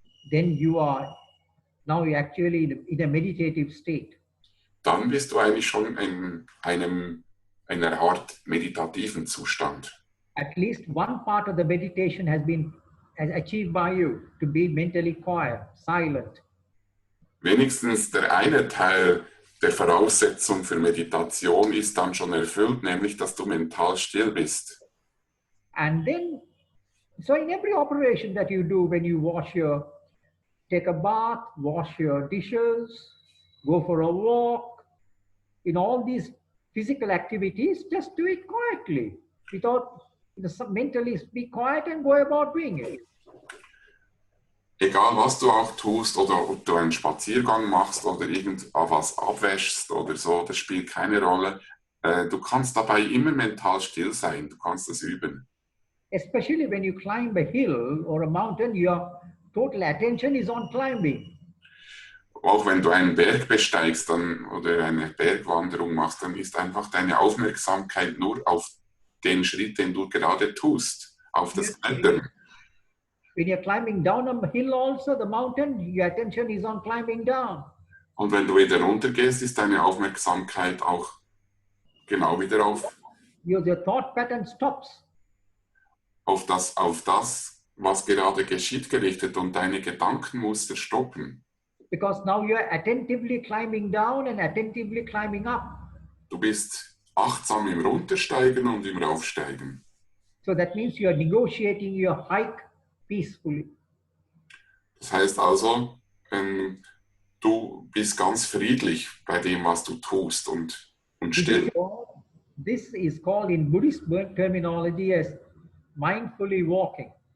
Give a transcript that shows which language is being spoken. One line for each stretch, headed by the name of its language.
English: Then you are now actually in a meditative state.
German: Dann bist du eigentlich schon in einer Art meditativen Zustand.
English: At least one part of the meditation has achieved by you, to be mentally quiet, silent.
German: Wenigstens der eine Teil der Voraussetzung für Meditation ist dann schon erfüllt, nämlich dass du mental still bist.
English: And then, so in every operation that you do, when you take a bath, wash your dishes, go for a walk, in all these physical activities, just do it quietly, without mentally be quiet and go about doing it.
German: Egal was du auch tust oder ob du einen Spaziergang machst oder irgendwas abwäschst oder so, das spielt keine Rolle. Du kannst dabei immer mental still sein, du kannst das üben.
English: Especially when you climb a hill or a mountain, your total attention is on climbing.
German: Auch wenn du einen Berg besteigst oder eine Bergwanderung machst, dann ist einfach deine Aufmerksamkeit nur auf den Schritt, den du gerade tust, auf das Klettern.
English: When you're climbing down a hill also, the mountain, your attention is on climbing down.
German: Und wenn du wieder runtergehst, ist deine Aufmerksamkeit auch genau wieder auf
English: Your thought pattern stops.
German: auf das, was gerade geschieht, gerichtet und deine Gedankenmuster stoppen.
English: Because now you're attentively climbing down and attentively climbing up.
German: Du bist achtsam im Runtersteigen und im Raufsteigen.
English: So that means you're negotiating your hike peacefully.
German: Das heißt also, du bist ganz friedlich bei dem, was du tust und still.
English: This is called in Buddhist terminology as mindfully walking.